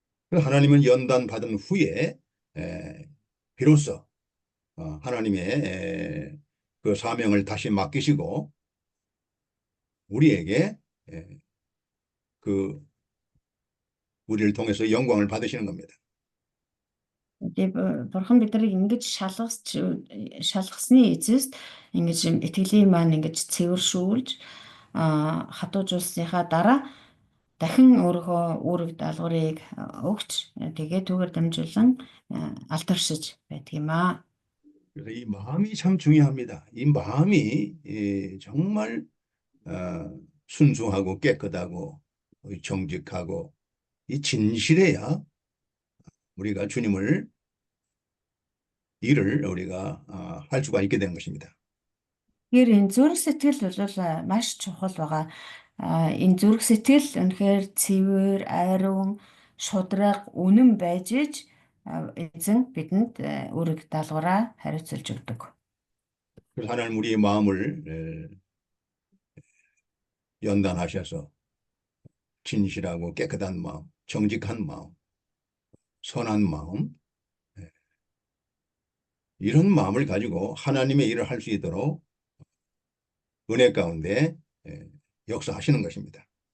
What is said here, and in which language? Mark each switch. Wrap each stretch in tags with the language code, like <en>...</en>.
<ko>하나님은 연단 받은 후에 비로소 하나님의 그 사명을 다시 맡기시고 우리에게 그 우리를 통해서 영광을 받으시는 겁니다.</ko> <mn>Тэгээ бурхан биднийг ингэж шалгасны эцэст ингэж итгэлийн маань ингэж цэвэршүүлж хатуужуулсныхаа дараа дахин өөрийнхөө үүрэг даалгаврыг өгч тэгээ түүгээр дамжуулан алдаршиж байдаг юм аа.</mn> <ko>그래서 이 마음이 참 중요합니다. 이 마음이 정말 순수하고 깨끗하고 정직하고 이 진실해야 우리가 주님을 일을 우리가 할 수가 있게 되는 것입니다.</ko> <mn>Тэгэхээр энэ зүрх сэтгэл бол маш чухал байгаа. Энэ зүрх сэтгэл үнэхээр цэвэр, ариун, шудраг, үнэн байж иж эзэн бидэнд үүрэг даалгавраа хариуцуулж өгдөг.</mn> <ko>그래서 하나님 우리의 마음을 연단하셔서 진실하고 깨끗한 마음, 정직한 마음, 선한 마음 이런 마음을 가지고 하나님의 일을 할 수 있도록 은혜 가운데 역사하시는 것입니다.</ko>